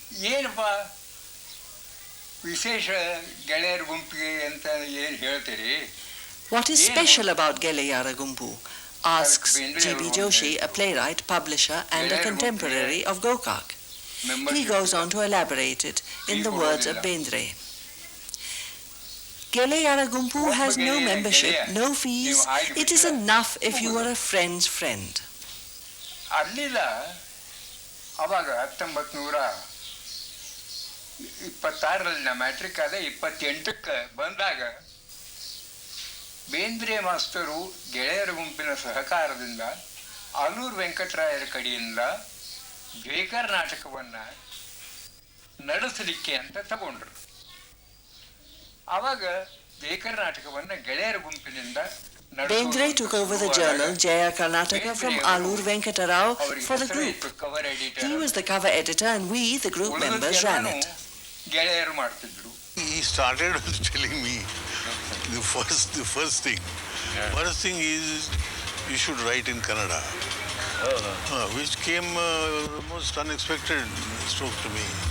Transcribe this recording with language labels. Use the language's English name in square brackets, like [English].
[Kannada] ಏನಪ್ಪ ವಿಶೇಷ ಗೆಳೆಯರ ಗುಂಪಿಗೆ ಅಂತ ಏನು ಹೇಳ್ತೀರಿ? [English] What is special about Geleyara Gumpu? Asks G.B. Joshi, a playwright, publisher and a contemporary of Gokak. He goes on to elaborate it in the words of Bendre. Geleyara Gumpu has no membership, no fees. It is enough if you are a friend's friend. [Kannada] ಅಲ್ಲಿಲ್ಲ ಅವಾಗ 1926ರಲ್ಲಿ ನಮ್ಮ matrix ಆದ 28ಕ್ಕೆ ಬಂದಾಗ ಬೇಂದ್ರೆ ಮಾಸ್ತರು ಗೆಳೆಯರ ಗುಂಪಿನ ಸಹಕಾರದಿಂದ ಆಲೂರು ವೆಂಕಟರಾಯರ ಕಡೆಯಿಂದ baker ನಾಟಕವನ್ನು ನಡೆಸಲಿಕ್ಕೆ ಅಂತ ತಗೊಂಡ್ರು. ಆವಾಗ ಬೇಕರ್ ನಾಟಕವನ್ನು ಗೆಳೆಯರ ಗುಂಪಿನಿಂದ [English] Bendre took over the journal Jaya Karnataka from Alur Venkatarao for the group. He was the cover editor and we, the group members, ran it. [Kannada] ಗೆಳೆಯರು ಮಾಡ್ತಿದ್ರು. [English] He started telling me the first thing. First thing is you should write in Kannada, which came most unexpected stroke to me.